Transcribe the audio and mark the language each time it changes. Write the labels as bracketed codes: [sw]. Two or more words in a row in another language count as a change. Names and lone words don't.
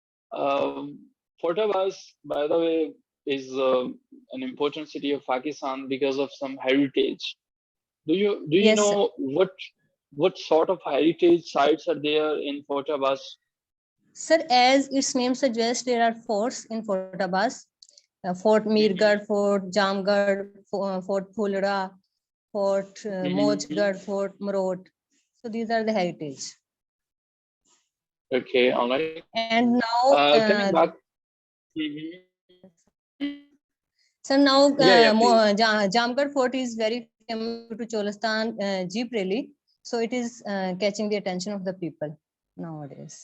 [en] Fortabas, by the way, is an important city of Pakistan because of some heritage. Do you Yes, know what sort of heritage sites are there in Fortabas? sir, as its name suggests, there are forts in Fortabas. Fort Mirgarh, Fort Jamgarh, Fort Phulra, Fort Mojgarh, Fort Marot. So these are the heritage. Okay, all right. And now, Coming back. so now, Yeah, please. Jamgarh Fort is very famous due to Cholastan Jeep Rally. So it is catching the attention of the people nowadays.